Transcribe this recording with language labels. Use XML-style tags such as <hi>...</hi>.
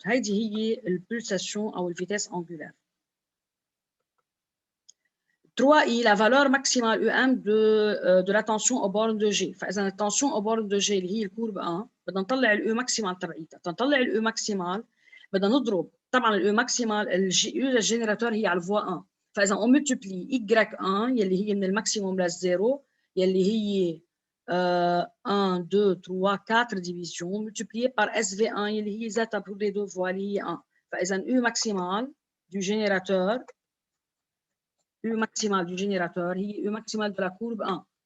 <ar>هيدي هي البulsation أو الفيتاس angulaire.</ar> <fr>3i la valeur maximale UM de la tension au borne de G.</fr> <ar>فإذا التنشن</ar> <fr>au borne de G</fr> <ar>اللي هي الكورب 1 بدنا نطلع الU maximale تبعيتها. تنطلع الU maximale بدنا نضرب طبعا الU maximale الU للجنراتور هي على الفوا 1.</ar> <fr>فإذا on multiplie Y1</fr> <ar>يلي هي من الماكسيموم للزيرو يلي هي</ar> <fr>1 2 3 4 divisions multiplié par SV1 يلي هي ذاتها pour les deux fois اللي هي 1. فإذا U maximale du générateur U maximale du générateur هي U maximale de la courbe 1.</fr>